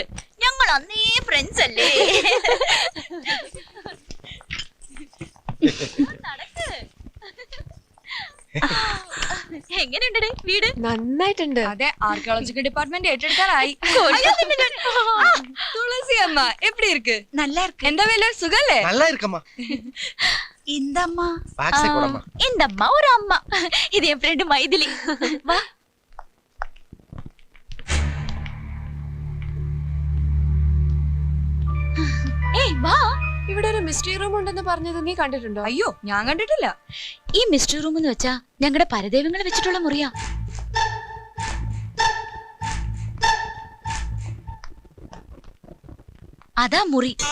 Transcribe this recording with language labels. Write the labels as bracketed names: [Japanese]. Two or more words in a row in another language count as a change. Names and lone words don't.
[Malayalam] ഞങ്ങൾ അന്നേ ഫ്രണ്ട്സ് അല്ലേ? നടക്ക്. എങ്ങനെയുണ്ട് വീട്? നന്നായിട്ടുണ്ട്. അതെ, ആർക്കിയോളജിക്കൽ ഡിപ്പാർട്ട്മെന്റ് ഏറ്റെടുക്കാറായി. [Tamil] துளசி அம்மா எப்படி இருக்கு? நல்லா இருக்கு. [Malayalam] എന്താ വേല, സുഖല്ലേ? [Tamil] நல்லா இருக்கம்மா. இந்த அம்மா பாக்ஸை கொடும்மா. இந்த அம்மா ஒரு அம்மா. இது என் ஃப்ரெண்ட் மைதிலி. வா. [Malayalam] ഏയ് വാ. ഇവിടെ ഒരു മിസ്റ്ററി റൂം ഉണ്ടെന്ന് പറഞ്ഞത് നീ കണ്ടിട്ടുണ്ടോ? അയ്യോ, ഞാൻ കണ്ടിട്ടില്ല. ഈ മിസ്റ്ററി റൂം എന്ന് വെച്ചാ ഞങ്ങളുടെ പരദേവങ്ങളെ വെച്ചിട്ടുള്ള മുറിയാ. അതാ മുറി.